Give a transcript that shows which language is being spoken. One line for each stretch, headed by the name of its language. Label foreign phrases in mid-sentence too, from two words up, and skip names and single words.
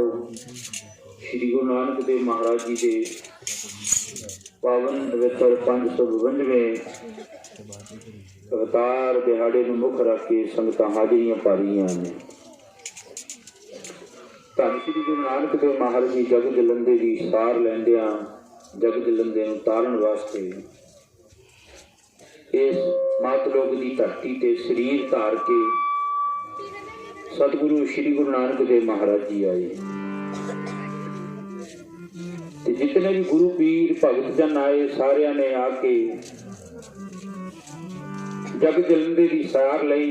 Punjabi: ਸ੍ਰੀ ਗੁਰੂ ਨਾਨਕ ਦੇਵ ਮਹਾਰਾਜ ਜੀ ਕੇ ਪਾਵਨ ਪਵਿੱਤਰ 552ਵੇਂ ਅਵਤਾਰ ਦਿਹਾੜੇ ਨੂੰ ਮੁੱਖ ਰੱਖ ਕੇ ਸੰਗਤਾਂ ਹਾਜ਼ਰੀਆਂ ਪਾ ਰਹੀਆਂ ਨੇ। ਧੰਨ ਸ੍ਰੀ ਗੁਰੂ ਨਾਨਕ ਦੇਵ ਮਹਾਰਾਜ ਜੀ ਜਗ ਜਲੰਦੇ ਦੀ ਸਾਰ ਲੈਂਦਿਆਂ ਜਗ ਜਲੰਦੇ ਨੂੰ ਤਾਰਨ ਵਾਸਤੇ ਇਸ ਮਾਤਲੋਕ ਕੀ ਧਰਤੀ ਤੇ ਸਰੀਰ ਧਾਰ ਕੇ ਸਤਿਗੁਰੂ ਸ੍ਰੀ ਗੁਰੂ ਨਾਨਕ ਦੇਵ ਮਹਾਰਾਜ ਜੀ ਆਏ। ਜਿਤਨੇ ਭੀ ਗੁਰੂ ਪੀਰ ਭਗਤ ਜਨ ਆਏ ਸਾਰਿਆਂ ਨੇ ਆ ਕੇ ਜਗ ਜਲੰਦੇ ਕੀ ਸਾਰ ਲਈ।